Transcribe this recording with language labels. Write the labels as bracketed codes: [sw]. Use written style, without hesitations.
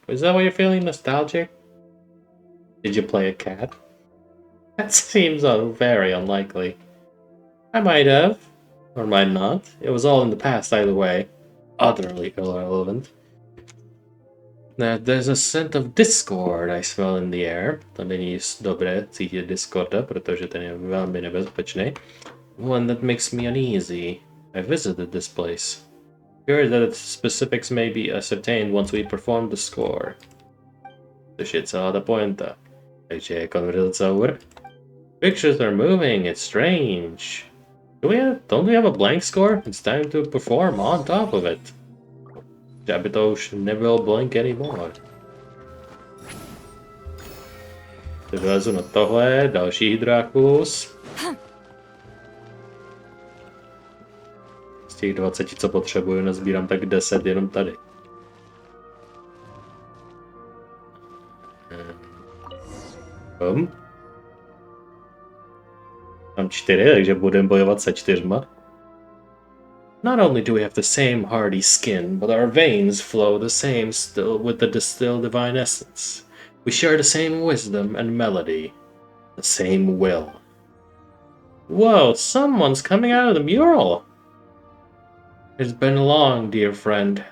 [en] Is that why you're feeling nostalgic? Did you play a cat? That seems very unlikely. I might have, or might not. It was all in the past either way. Utterly irrelevant. There's a scent of discord I smell in the air. [cs] To není dobré cítit discorda, protože ten je velmi nebezpečný. [en] One that makes me uneasy. I visited this place. Fear that its specifics may be ascertained once we perform the score. [cs] Což je celá ta pointa. Takže je konverzace over. [en] Pictures are moving, it's strange. Don't we have a blank score? It's time to perform on top of it. [cs] Aby to už nebylo [en] blank anymore. [cs] Vylezu na tohle, další Hydrakus. Z těch 20, co potřebuju, nazbírám tak 10 jenom tady. Mám 4, takže budeme bojovat se 4. [en] Not only do we have the same hardy skin, but our veins flow the same still with the distilled divine essence. We share the same wisdom and melody, the same will. Whoa, someone's coming out of the mural! It's been long, dear friend.